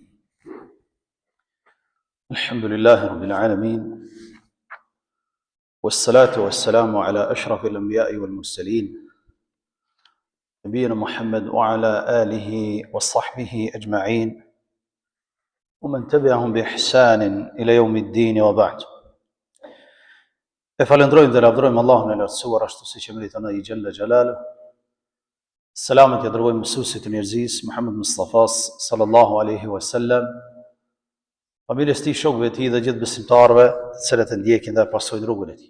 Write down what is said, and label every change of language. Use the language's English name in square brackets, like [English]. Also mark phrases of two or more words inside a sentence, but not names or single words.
[Arabic] الحمد لله رب العالمين، والصلاة والسلام على أشرف الأنبياء والمرسلين نبينا محمد وعلى آله وصحبه أجمعين ومن تبعهم بإحسان إلى يوم الدين وبعد. [Albanian] Falendrojmë dhe lavdërojmë Allahun e lartësuar ashtu siç e meriton ai [Arabic] جل جلاله. [Albanian] Selamet ja dërgojmë mësuesit e njerëzisë Muhammed Mustafas [Arabic] صلى الله عليه وسلم, [Albanian] familjes tij, shokëve të tij dhe gjithë besimtarëve të cilët e ndjekin dhe pasojnë rrugën e tij.